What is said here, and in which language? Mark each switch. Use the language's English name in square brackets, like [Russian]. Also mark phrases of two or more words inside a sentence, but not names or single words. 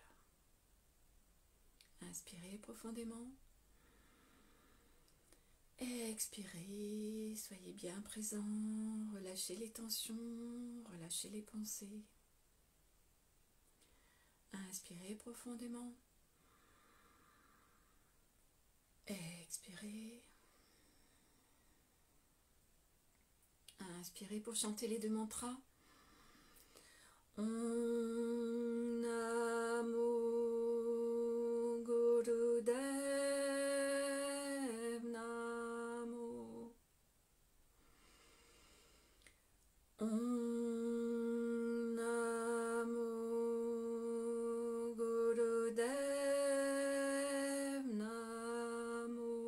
[French] Inspirez profondément. Expirez, soyez bien présent, relâchez les tensions, relâchez les pensées. Inspirez profondément. Expirez. Inspirez pour chanter les deux mantras. [Sanskrit] Om Namo Gurudev Namo. Om Namo Gurudev Namo.